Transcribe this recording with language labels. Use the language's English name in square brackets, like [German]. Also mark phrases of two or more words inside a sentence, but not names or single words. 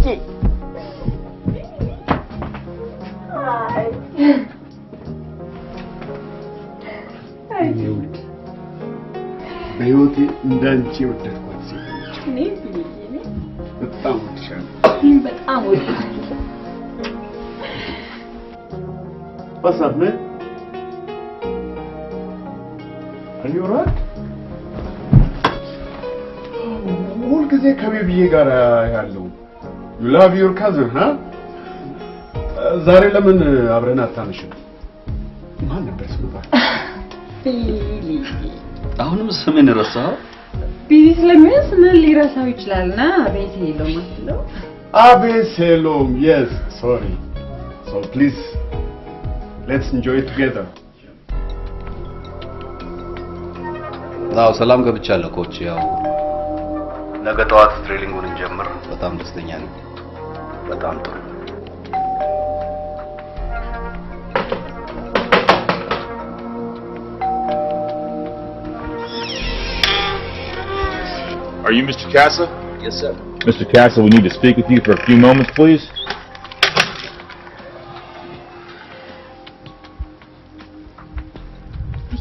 [Amharic] በህይወቴ እንዳንቺ ወደድኳት ሴት እኔ በጣም ወድሻለሁ። በጣም ወድሻለሁ። [English] What's up, man? Are you alright? [Amharic] ሁል ጊዜ ከቤቢዬ ጋር ያለው [English] you love your cousin, huh? [Amharic] ዛሬ ለምን አብረን አታመሽም? ማን ነበር ስሙ? ቢሊ አሁንም ስሜን ረሳኸው? ቢሊ ስለሚያስ ምን ሊረሳው ይችላልና? አቤሴሎም አትለው? አቤሴሎም, [English] yes, sorry. So please let's enjoy it together. [Amharic] አዎ ሰላም ገብቻለሁ ኮች። ያው ነገ ጠዋት ትሬኒንጉን እንጀምር። በጣም ደስተኛ ነኝ። በጣም ጥሩ። [English] Are you Mr. Casa? Yes, sir. Mr. Casa, we need to speak with you for a few moments, please. Mr.